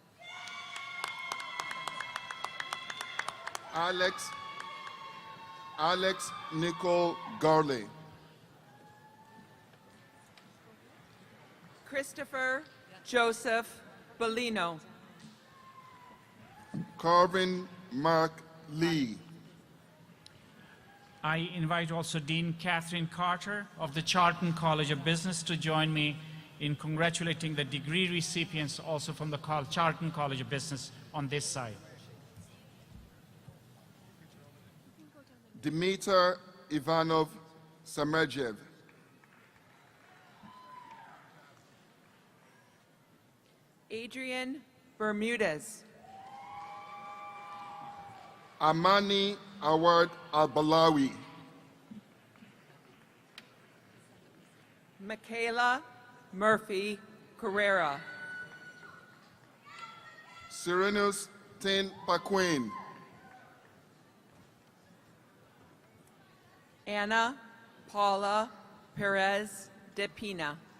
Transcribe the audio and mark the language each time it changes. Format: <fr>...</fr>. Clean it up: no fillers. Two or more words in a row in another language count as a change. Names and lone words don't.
<en>Alex Nicole Garley. Christopher Joseph Bellino. Carvin Mark Lee. I invite also Dean Catherine Carter of the Charlton College of Business to join me in congratulating the degree recipients also from the Charlton College of Business on this side. Dimitar Ivanov Samerjev. Adrian Bermudez. Amani Awad Al-Balawi. Michaela Murphy Carrera. Serenus Tin Paquin. Anna Paula Perez de Pina.</en>